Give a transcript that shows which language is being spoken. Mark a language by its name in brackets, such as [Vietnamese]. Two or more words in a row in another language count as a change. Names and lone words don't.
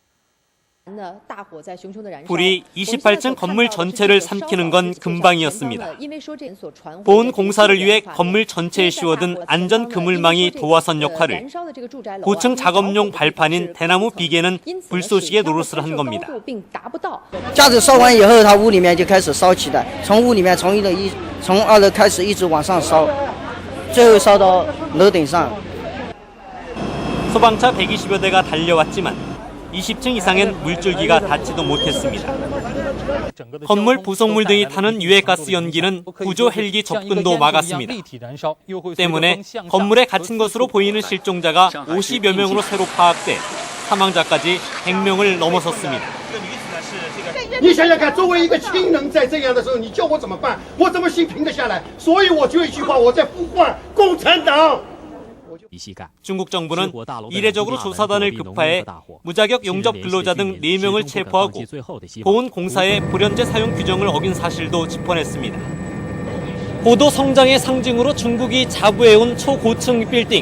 [Korean] 불이 28층 건물 전체를 삼키는 건 금방이었습니다. 보온 공사를 위해 건물 전체에 씌워둔 안전 그물망이 도화선 역할을, 고층 작업용 발판인 대나무 비계는 불쏘시개 노릇을 한 겁니다. [Chinese] 架子烧完以后，它屋里面就开始烧起来，从屋里面从2楼开始一直往上烧，最后烧到楼顶上。 [Korean] 소방차 120여 대가 달려왔지만 20층 이상엔 물줄기가 닿지도 못했습니다. 건물 부속물 등이 타는 유해가스 연기는 구조 헬기 접근도 막았습니다. 때문에 건물에 갇힌 것으로 보이는 실종자가 50여 명으로 새로 파악돼 사망자까지 100명을 넘어섰습니다. [Chinese] 你想想看，作为一个亲人，在这样的时候，你叫我怎么办？我怎么心平得下来？所以我就一句话，我在呼唤共产党。 [Korean] 중국 정부는 이례적으로 조사단을 급파해 무자격 용접 근로자 등 4명을 체포하고 보온 공사의 불연제 사용 규정을 어긴 사실도 짚어냈습니다. 고도 성장의 상징으로 중국이 자부해온 초고층 빌딩.